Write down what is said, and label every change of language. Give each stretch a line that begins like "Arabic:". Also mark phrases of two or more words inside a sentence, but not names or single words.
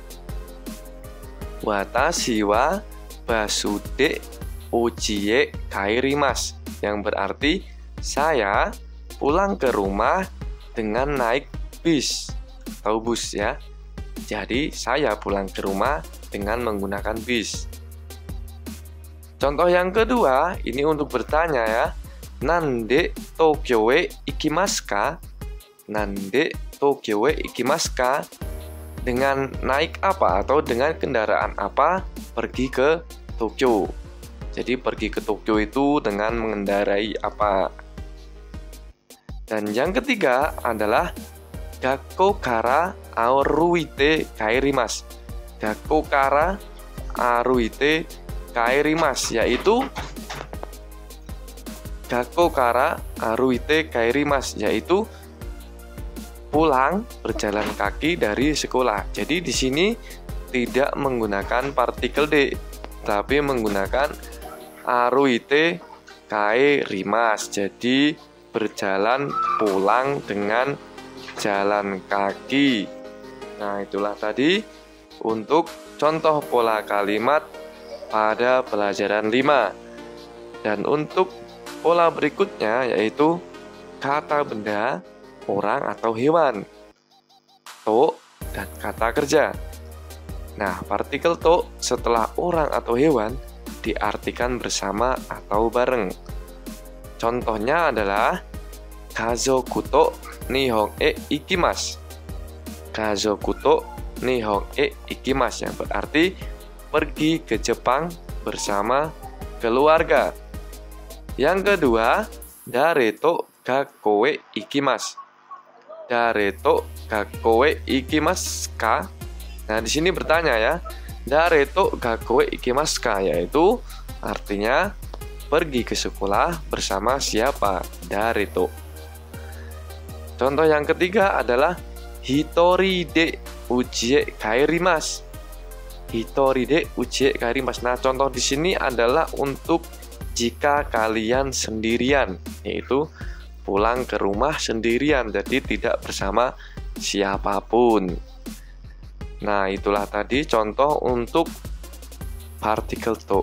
Japanese: 私はバスで家へ帰ります
Indonesian: yang berarti saya pulang ke rumah dengan naik bis atau bus ya. Jadi saya pulang ke rumah dengan menggunakan bis. Contoh yang kedua ini untuk bertanya ya.
Japanese: 何で東京へ行きますか? 何で東京へ行きますか?
Indonesian: dengan naik apa atau dengan kendaraan apa pergi ke Tokyo. Jadi pergi ke Tokyo itu dengan mengendarai apa. Dan yang ketiga adalah
Japanese: 学校から歩いて帰ります. 学校から歩いて帰ります, yaitu 学校から歩いて帰ります,
Indonesian: yaitu pulang berjalan kaki dari sekolah. Jadi di sini tidak menggunakan partikel D, tapi menggunakan
Japanese: 歩いて帰ります.
Indonesian: Jadi berjalan pulang dengan jalan kaki. Nah, itulah tadi untuk contoh pola kalimat pada pelajaran 5. Dan untuk pola berikutnya yaitu kata benda, orang atau hewan, to, dan kata kerja. Nah, partikel to setelah orang atau hewan diartikan bersama atau bareng. Contohnya adalah
Japanese: 家族と日本へ行きます. 家族と日本へ行きます,
Indonesian: yang berarti pergi ke Jepang bersama keluarga. Yang kedua,
Japanese: 誰と学校へ行きます. 誰と学校へ行きますか?
Indonesian: Nah, di sini bertanya ya.
Japanese: 誰と学校へ行きますか,
Indonesian: yaitu artinya pergi ke sekolah bersama siapa?
Japanese: 誰と.
Indonesian: Contoh yang ketiga adalah
Japanese: 一人で家へ帰ります. 一人で家へ帰ります.
Indonesian: Nah, contoh di sini adalah untuk jika kalian sendirian, yaitu pulang ke rumah sendirian, jadi tidak bersama siapapun. Nah, itulah tadi contoh untuk partikel to.